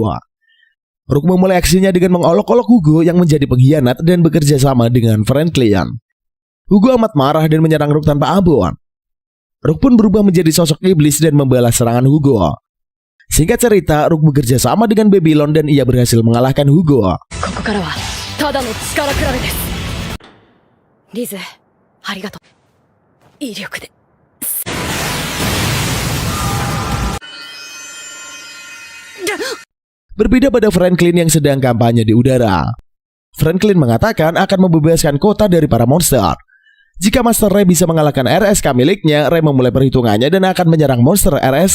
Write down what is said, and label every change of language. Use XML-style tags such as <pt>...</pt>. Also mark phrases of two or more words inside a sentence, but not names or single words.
<id>Rook memulai aksinya dengan mengolok-olok Hugo yang menjadi pengkhianat dan bekerja sama dengan Franklin. Hugo amat marah dan menyerang Rook tanpa ampun. Rook pun berubah menjadi sosok iblis dan membalas serangan Hugo. Singkat cerita, Rook bekerja sama dengan Babylon dan ia berhasil mengalahkan Hugo.</id> <ja>ここからはただの力比べです。リズ、ありがとう。威力で。</ja> <id>Berbeda pada Franklin yang sedang kampanye di udara. Franklin mengatakan akan membebaskan kota dari para monster. Jika Master Ray bisa mengalahkan RSK miliknya, Ray memulai perhitungannya dan akan menyerang monster RSK.</id>